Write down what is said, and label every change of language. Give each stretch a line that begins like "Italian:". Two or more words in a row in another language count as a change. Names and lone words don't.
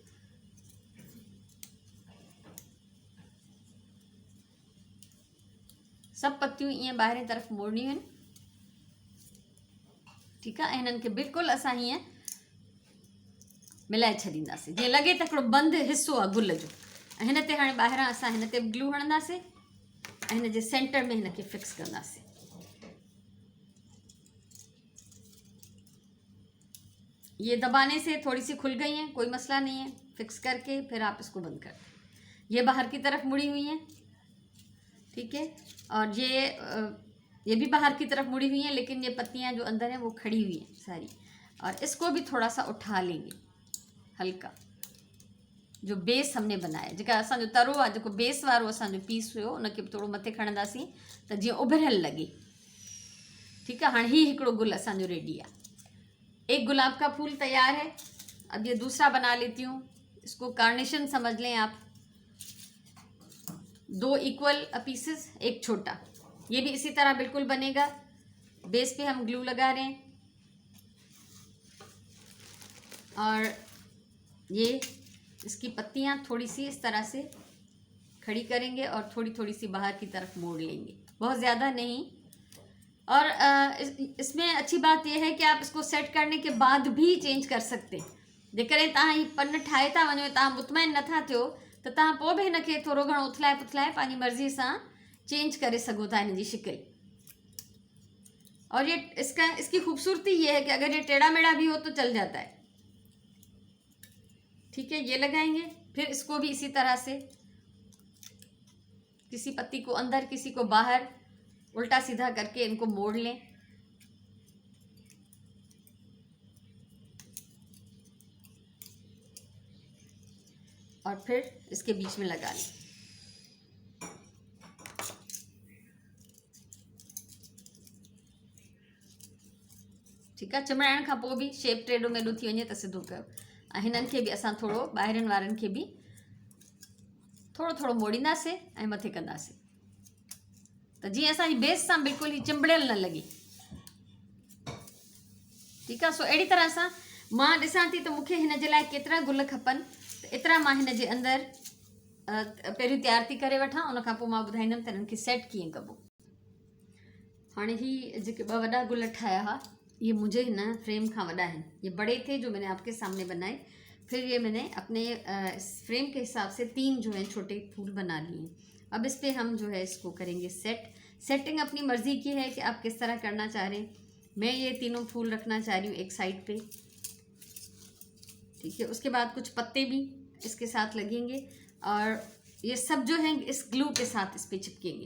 Sindhi: सभु पत्तियूं ईअं ॿाहिरें तरफ़ मोड़नियूं आहिनि। ठीकु आहे, हिननि खे बिल्कुलु असां हीअं मिलाए छॾींदासीं जीअं लॻे त हिकिड़ो बंदि हिसो आहे गुल जो। ऐं हिन ते हाणे ॿाहिरां असां हिन ते ग्लू हणंदासीं ऐं हिन जे सेंटर में हिन खे फिक्स कंदासीं।
Hindi: ये दबाने से थोड़ी सी खुल गई हैं, कोई मसला नहीं है। फिक्स करके फिर आप इसको बंद कर दें। ये बाहर की तरफ मुड़ी हुई हैं। ठीक है, और ये ये भी बाहर की तरफ मुड़ी हुई हैं, लेकिन ये पत्तियां जो अंदर हैं वो खड़ी हुई हैं सारी। और इसको भी थोड़ा सा उठा लेंगे हल्का, जो बेस हमने बनाया,
Sindhi: जेका असांजो तरो आहे, जेको बेस वारो असांजो पीस हुयो उनखे थोड़ो मथे खणंदासीं त जीअं उभरियल लॻे।
Hindi: ठीक है,
Sindhi: हाँ ही हिकिड़ो गुल असांजो रेडी है।
Hindi: एक गुलाब का फूल तैयार है। अब ये दूसरा बना लेती हूँ, इसको कार्नेशन समझ लें आप। 2
English: equal pieces,
Hindi: एक छोटा, ये भी इसी तरह बिल्कुल बनेगा। बेस पे हम ग्लू लगा रहे हैं और ये इसकी पत्तियाँ थोड़ी सी इस तरह से खड़ी करेंगे और थोड़ी थोड़ी सी बाहर की तरफ मोड़ लेंगे, बहुत ज़्यादा नहीं। और इसमें अच्छी बात यह है कि आप इसको सेट करने के बाद भी चेंज कर सकते हैं।
Sindhi: जेकॾहिं तव्हां ही पन ठाहे था वञो, तव्हां मुतमइन नथा थियो त तव्हां पोइ बि हिनखे थोरो घणो उथलाए पुथलाए पंहिंजी मर्ज़ी सां चेंज करे सघो था हिन जी शिकिल।
Hindi: और ये इसकी खूबसूरती ये है कि अगर ये टेढ़ा मेढ़ा भी हो तो चल जाता है। ठीक है, ये लगाएंगे। फिर इसको भी इसी तरह से किसी पत्ती को अंदर किसी को बाहर उल्टा सीधा करके इनको मोड़ लें। और फिर इसके बीच में लगा लें। ठीक है,
Sindhi: चिमड़ाइण खां पोइ बि शेप टेढ़ो मेढ़ो थी वञे त सिधो कयो। ऐं हिननि खे बि असां थोरो ॿाहिरिनि वारनि खे बि थोरो थोरो मोड़ींदासीं ऐं मथे कंदासीं त जीअं असांजी बेस सां बिल्कुलु ई चिंबड़ियल न लॻे। ठीकु आहे, सो अहिड़ी तरह सां मां ॾिसां थी त मूंखे हिन जे लाइ केतिरा गुल खपनि, त एतिरा मां हिन जे अंदरि पहिरियों तयार थी करे वठां, उन खां पोइ मां ॿुधाईंदमि त हिननि खे सेट कीअं कबो। हाणे ही जेके 2 वॾा गुल ठाहिया हुआ,
Hindi: ये मुझे ना फ्रेम का वड़ा है। ये बड़े थे जो मैंने आपके सामने बनाए, फिर ये मैंने अपने इस फ्रेम के हिसाब से 3 जो है छोटे फूल बना लिए। अब इस पे हम जो है इसको करेंगे सेटिंग अपनी मर्ज़ी की है कि आप किस तरह करना चाह रहे हैं। मैं ये तीनों फूल रखना चाह रही हूँ एक साइड पे। ठीक है, उसके बाद कुछ पत्ते भी इसके साथ लगेंगे और ये सब जो है इस ग्लू के साथ इस पे चिपकेंगे।